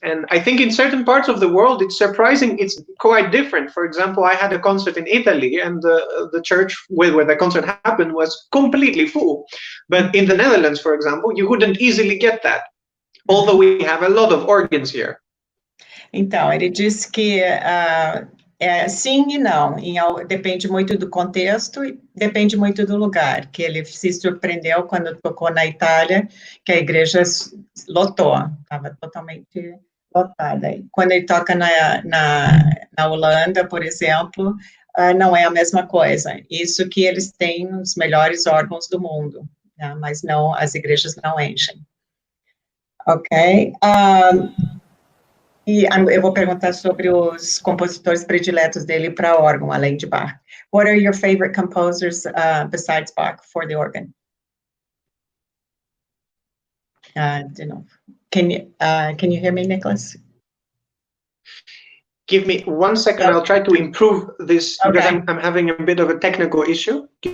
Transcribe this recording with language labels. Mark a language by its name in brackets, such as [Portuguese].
[English] And I think in certain parts of the world, it's surprising. It's quite different. For example, I had a concert in Italy, and the church where the concert happened was completely full. But in the Netherlands, for example, you wouldn't easily get that, although we have a lot of organs here. [Portuguese] Então, ele disse que sim e não, depende muito do contexto e depende muito do lugar, que ele se surpreendeu quando tocou na Itália, que a igreja lotou, estava totalmente lotada. Quando ele toca na Holanda, por exemplo, não é a mesma coisa. Isso que eles têm os melhores órgãos do mundo, né? Mas não, as igrejas não enchem. Ok. E eu vou perguntar sobre os compositores prediletos dele para órgão, além de Bach. [English] What are your favorite composers besides Bach for the organ? [Portuguese] De novo. [English] Can you hear me, Nicholas? Give me 1 second. I'll try to improve this, because I'm having a bit of a technical issue.